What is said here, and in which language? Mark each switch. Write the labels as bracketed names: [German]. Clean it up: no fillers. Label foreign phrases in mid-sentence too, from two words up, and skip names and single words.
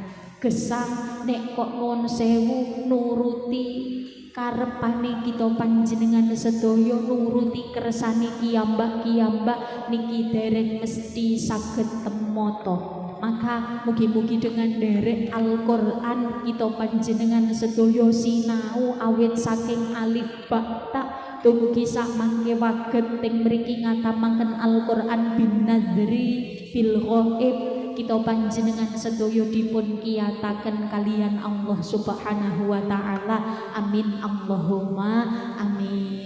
[Javanese] Gesang nek kok nuwun sewu nuruti karepane kita panjenengan sedaya, nuruti kersane kiyambak-kiyambak niki dereng mesti saged temata. Maka mugi-mugi dengan derek Al-Qur'an kita panjenengan sedaya sinau awit saking alif ba ta dumugi sak mangke waget teng mriki ngatamaken Al-Qur'an [Arabic] bin nadri fil ghaib, [Javanese] kita panjenengan sedaya dipun kiyataken kalian Allah [Arabic] Subhanahu wa taala. Amin Allahumma amin.